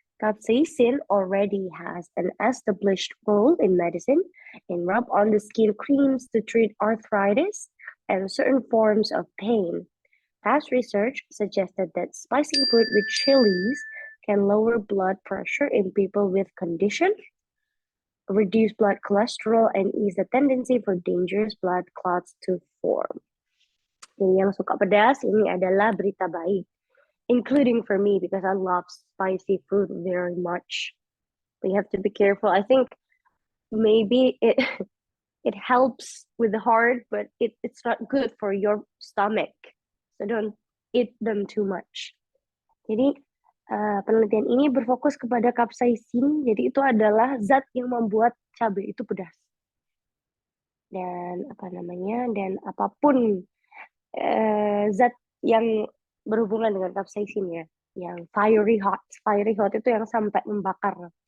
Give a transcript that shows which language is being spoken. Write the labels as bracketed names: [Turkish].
[English] Capsaicin already has an established role in medicine and rub on the skin creams to treat arthritis and certain forms of pain. Past research suggested that spicing food with chilies can lower blood pressure in people with conditions, reduce blood cholesterol, and ease the tendency for dangerous blood clots to form. [Indonesian] Jadi yang suka pedas ini adalah berita baik, [English] including for me because I love spicy food very much. We have to be careful. I think maybe it helps with the heart, but it's not good for your stomach. So don't eat them too much. [Indonesian] Jadi penelitian ini berfokus kepada capsaicin. Jadi itu adalah zat yang membuat cabai itu pedas. Dan dan apapun zat yang berhubungan dengan capsaicin ya, [English] yang fiery hot [Indonesian] itu yang sampai membakar.